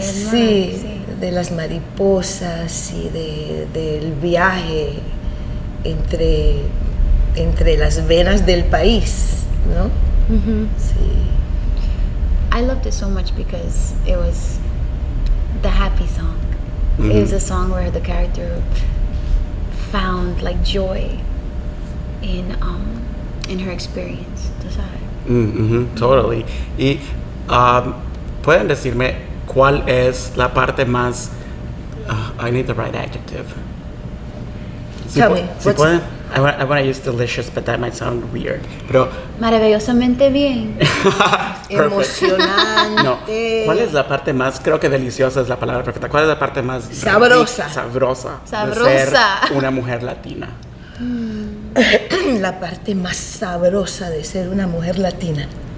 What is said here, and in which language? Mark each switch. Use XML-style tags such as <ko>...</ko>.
<es>Sí, de las mariposas y del viaje entre las venas del país, ¿no? Sí.</es> <en>I loved it so much because it was the happy song. It was a song where the character found joy in her experience. Totally.</en> <es>Y pueden decirme cuál es la parte más</es> <en>I need the right adjective. Tell me.</en> <es>Si pueden,</es> <en>I want to use delicious, but that might sound weird.</en> <es>Pero Maravillosamente bien. Emocionante. no. ¿Cuál es la parte más, creo que deliciosa es la palabra perfecta, cuál es la parte más sabrosa? Sabrosa. Sabrosa. De ser una mujer latina. La parte más sabrosa de ser una mujer latina.</es>